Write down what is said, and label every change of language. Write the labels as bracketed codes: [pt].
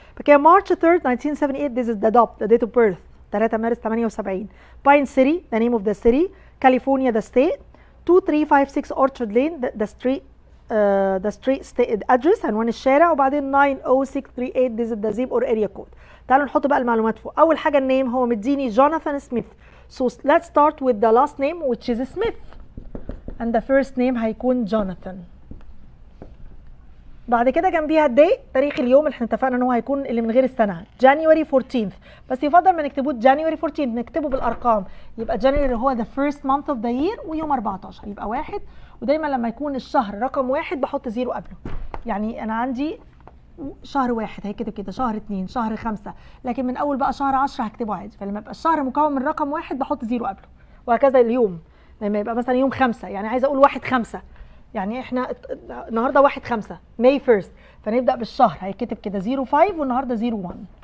[en] بعد March 3 1978 this is the DOP the date of birth [ar] 3 مارس 78. [en] باين city the name of the city. California the state. 2356 Orchard Lane the street the street address [ar] عنوان الشارع. [en] وبعدين 90638 this is the zip or area code. [ar] تعالوا نحط بقى المعلومات فوق. اول حاجه النيم هو مديني جوناثان سميث. [en] so let's start with the last name which is Smith and the first name هيكون Jonathan. [ar] بعد كده جنبيها الدي تاريخ اليوم اللي احنا اتفقنا ان هو هيكون اللي من غير السنه جانيوري 14 بس يفضل ما نكتبوه جانيوري 14 نكتبه بالارقام. يبقى جانيوري هو [en] the first month of the year [ar] ويوم 14 يبقى واحد. ودايما لما يكون الشهر رقم واحد بحط زيرو قبله. يعني انا عندي شهر واحد هيكتب كده، شهر 2 شهر 5، لكن من اول بقى شهر 10 هكتبه عادي. فلما يبقى الشهر مكون من رقم واحد بحط زيرو قبله، وهكذا اليوم لما يبقى مثلا يوم 5 يعني عايزه اقول 1/5 يعني احنا النهارده 1/5 ماي 1 فنبدا بالشهر هيكتب كده 05 والنهارده 01.